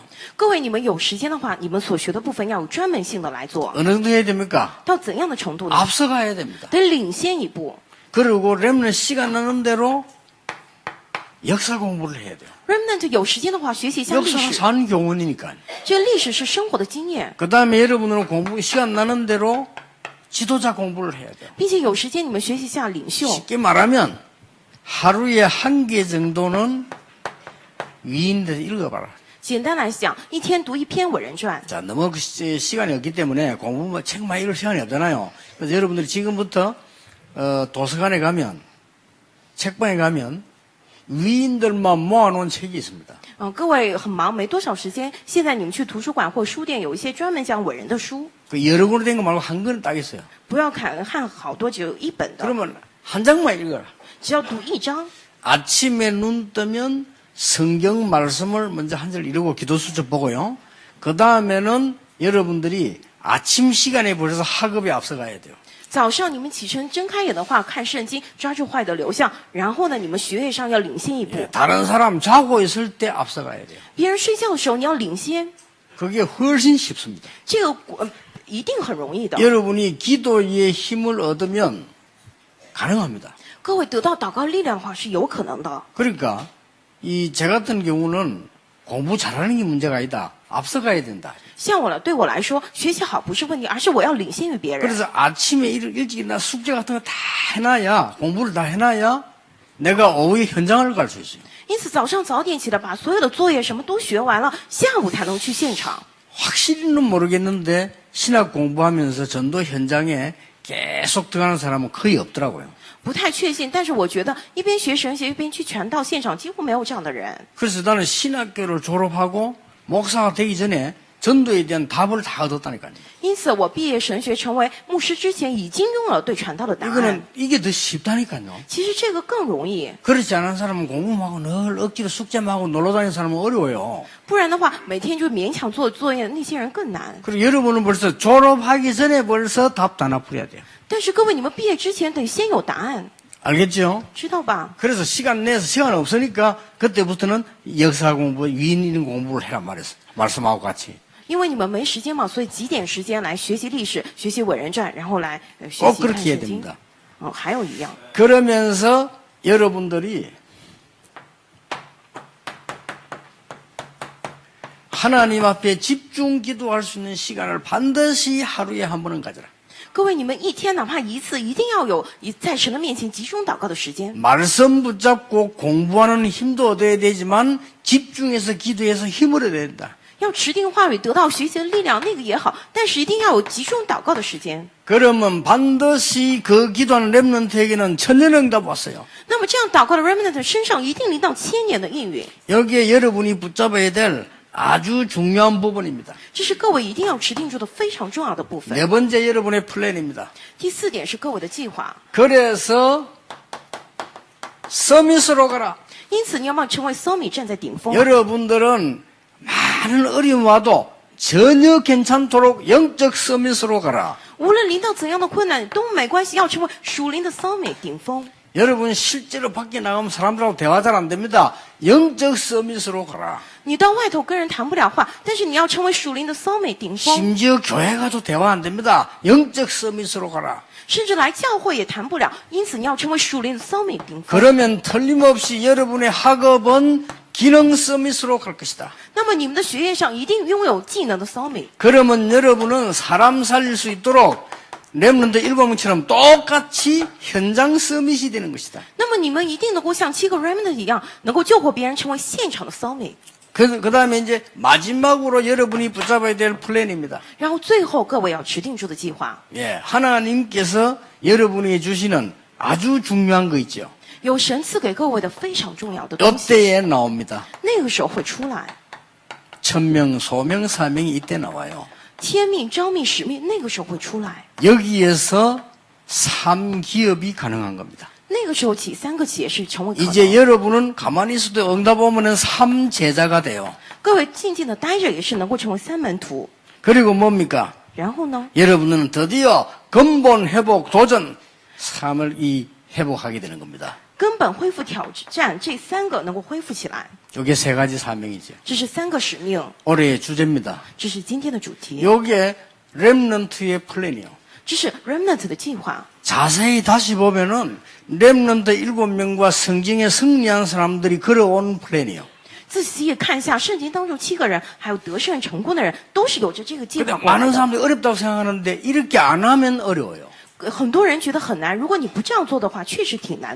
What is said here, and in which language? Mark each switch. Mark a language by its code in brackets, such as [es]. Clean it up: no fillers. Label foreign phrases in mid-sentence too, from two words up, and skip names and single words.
[zh] 各位，你们有时间的话，你们所学的部分要有专门性的来做。 [ko] 어느 정도 해야 됩니까? [zh] 到怎样的程度呢？ [ko] 앞서가야 됩니다. [zh] 得领先一步。 [ko] 그리고 렘는 시간 나는 대로 역사 공부를 해야 돼요. [zh] remnant 有时间的话，学习一下历 [ko] 역사는 [zh] 史。 [ko] 산 교훈이니까. [zh] 这个历史是生活的经验， [ko] 그 다음에 여러분은 공부 시간 나는 대로 지도자 공부를 해야 돼요. [zh] 并且有时间你们学习一下领袖。 [ko] 쉽게 말하면 하루에 한 개 정도는 위인들에서 읽어봐라. [zh] 简单来讲，一天读一篇伟人传。 [ko] 자, 너무 시간이 없기 때문에 공부 책 많이 읽을 시간이 없잖아요. 그래서 여러분들이 지금부터 도서관에 가면 책방에 가면 위인들만 모아놓은 책이 있습니다. [zh] 各位很忙，没多少时间。现在你们去图书馆或书店，有一些专门讲伟人的书， [ko] 그 여러 권으로 된 거 말고 한 권은 딱 있어요. [zh] 不要看好多，只有一本的， [ko] 그러면 한 장만 읽어라. [zh] 只要读一章。 [ko] 아침에 눈 뜨면 성경 말씀을 먼저 한 절 읽고 기도 수첩 보고요. 그 다음에는 여러분들이 아침 시간에 벌써 학업에 앞서가야 돼요. [zh] 早上你们起身睁开眼的话，看圣经，抓住话语的流向。然后呢，你们学业上要领先一步。 [ko] 다른 사람 자고 있을 때 앞서가야 돼요. [zh] 别人睡觉的时候，你要领先， [ko] 그게 훨씬 쉽습니다. [zh] 这个一定很容易的。 [ko] 여러분이 기도의 힘을 얻으면 가능합니다. [zh] 各位得到祷告力量的话是有可能的。 [ko] 그러니까 이 제 같은 경우는 공부 잘하는 게 문제가 아니다. 앞서가야 된다. [zh] 像我了，对我来说，学习好不是问题，而是我要领先于别人。 [ko] 그래서 아침에 일찍 일어나 숙제 같은 거 다 해놔야 공부를 다 해놔야 내가 오후에 현장을 갈 수 있어요. [zh] 因此早上早点起来，把所有的作业什么都学完了，下午才能去现场。 [ko] 확실히는 모르겠는데 신학 공부하면서 전도 현장에 계속 들어가는 사람은 거의 없더라고요. [zh] 不太确信，但是我觉得一边学神学一边去传道现场，几乎没有这样的人。 [ko] 그래서 나는 신학교를 졸업하고 목사가 되기 전에 전도에 대한 답을 다 얻었다니까요. [zh] 因此，我毕业神学成为牧师之前，已经拥有了对传道的答案。 [ko] 이거는 이게 더 쉽다니까요. [zh] 其实这个更容易， [ko] 그렇지 않은 사람은 공부만 하고 늘 억지로 숙제만 하고 놀러 다니는 사람은 어려워요. [zh] 不然的话，每天就勉强做作业，那些人更难。 [ko] 그리고 여러분은 벌써 졸업하기 전에 벌써 답 다 납부해야 돼요. [zh] 但是各位，你们毕业之前得先有答案， [ko] 알겠죠? [zh] 知道吧？ [ko] 그래서 시간 내서 시간 없으니까 그때부터는 역사 공부, 위인 있는 공부를 해란 말씀하고 같이. [zh] 因为你们没时间嘛，所以挤点时间来学习历史、学习伟人传，然后来学 [ko] 꼭 [zh] 习看 [ko] 그렇게 해야 [zh] 圣经。 [ko] 됩니다. [zh] 还有一样， [ko] 그러면서 여러분들이 하나님 앞에 집중 기도할 수 있는 시간을 반드시 하루에 한 번은 가져라. [zh] 各位，你们一天哪怕一次，一定要有在神的面前集中祷告的时间。 [ko] 말씀 붙잡고 공부하는 힘도 얻어야 되지만 집중해서 기도해서 힘을 얻어야 된다. [zh] 要持定话语，得到学习的力量，那个也好，但是一定要有集中祷告的时间。 [ko] 그러면 반드시 그 기도하는 렘넌트에게는 천년응답 왔어요. [zh] 那么这样祷告的 remnant 身上一定临到千年的应允， [ko] 여기에 여러분이 붙잡아야 될 아주 중요한 부분입니다. [zh] 这是各位一定要持定住的非常重要的部分。 [ko] 네 번째 여러분의 플랜입니다. [zh] 第四点是各位的计划， [ko] 그래서 서밋으로 가라. [zh] 因此你要不要成为 Somi 站在顶峰？ [ko] 여러분들은 많은 어려움 와도 전혀 괜찮도록 영적 서밋으로 가라. [zh] 无论临到怎样的困难都没关系，要成为属灵的 Somi 顶峰。 [ko] 여러분 실제로 밖에 나가면 사람들하고 대화 잘 안 됩니다. 영적 서밋으로 가라. [zh] 你到外头跟人谈不了话，但是你要成为属灵的 Somi 顶峰， [ko] 심지어 교회 가도 대화 안 됩니다. 영적 서밋으로 가라. [zh] 甚至来教会也谈不了。因此你要成为属灵的 Somi 顶峰。 [ko] 그러면 틀림없이 여러분의 학업은 기능 서밋으로 갈 것이다. [zh] 那么你们的学业上一定拥有技能的 Somi。 [ko] 그러면 여러분은 사람 살릴 수 있도록 렘넌트 7명처럼 똑같이 현장 서밋이 되는 것이다. [zh] 那么你们一定能够像7个 remnant 一样，能够救活别人，成为现场的 Somi。 [ko] 그 다음에 이제 마지막으로 여러분이 붙잡아야 될 플랜입니다. [zh] 然后最后各位要持定住的计划， [ko] 예, 하나님께서 여러분에게 주시는 아주 중요한 거 있죠. [zh] 有神赐给各位的非常重要的东西， [ko] 이때에 나옵니다. [zh] 那个时候会出来。 [ko] 천명, 소명, 사명이 이때 나와요. [zh] 天命、召命、使命，那个时候会出来。 [ko] 여기에서 3기업이 가능한 겁니다. [zh] 那个时候起3个企业是成为可 [ko] 이제 [zh] 能。 [ko] 여러분은 가만히 있어도 응답 오면은 3제자가 돼요. [zh] 各位静静的待着，也是能够成为3门徒。 [ko] 그리고 뭡니까? [zh] 然后呢， [ko] 여러분은 드디어 근본 회복 도전 삶을 회복하게 되는 겁니다. [zh] 根本恢复挑战，这3个能够恢复起来， [ko] 이게 3가지 사명이죠. [zh] 这是3个使命， [ko] 올해의 주제입니다. [zh] 这是今天的主题， [ko] 요게 렘넌트의 플랜이요. [zh] 这是 remnant 的计划。 [ko] 자세히 다시 보면은 렘넌트 7명과 성경에 승리한 사람들이 걸어온 플랜이요. [zh] 仔细看一下圣经当中7个人，还有得胜成功的人，都是有着这个计 [ko] 근데 [zh] 划过来 [ko] 많은 [zh] 的。 [ko] 사람들이 어렵다고 생각하는데 이렇게 안 하면 어려워요. [zh] 很多人觉得很难，如果你不这样做的话，确实挺难